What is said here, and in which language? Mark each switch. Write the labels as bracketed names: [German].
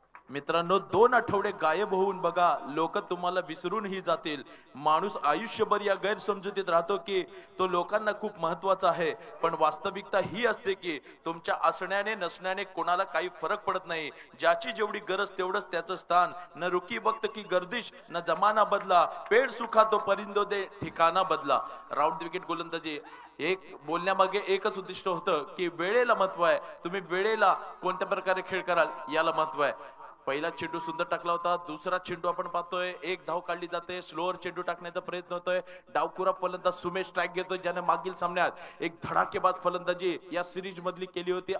[Marathi] मित्रांनो, 2 आठवडे गायब होऊन बघा, लोक तुम्हाला विसरूनही जातील. माणूस आयुष्यभर या गैरसमजुतीत राहतो की तो लोकांना खूप महत्वाचा आहे, पण वास्तविकता ही असते की तुमच्या असण्याने नसण्याने कोणाला काही फरक पडत नाही. ज्याची जेवढी गरज तेवढंच त्याचं स्थान. [Hindi] न रुकी वक्त की गर्दिश न जमाना बदला, पेड़ सुखा तो परिंदो दे ठिकाणा बदला. [Marathi] राऊंड द विकेट गोलंदाजी. एक बोलण्यामागे एकच उद्दिष्ट होतं की वेळेला महत्व आहे. तुम्ही वेळेला कोणत्या प्रकारे खेळ कराल याला महत्व आहे. पहिला चेंडू सुंदर टाकला होता. दुसरा चेंडू आपण पाहतोय, एक धाव काढली जाते. स्लोअर चेंडू टाकण्याचा प्रयत्न होतोय. डावखुरा फलंदाज सुमेश स्ट्राईक घेतोय, ज्याने मागील सामन्यात एक धडाकेबाज फलंदाजी या सिरीज मधली केली होती.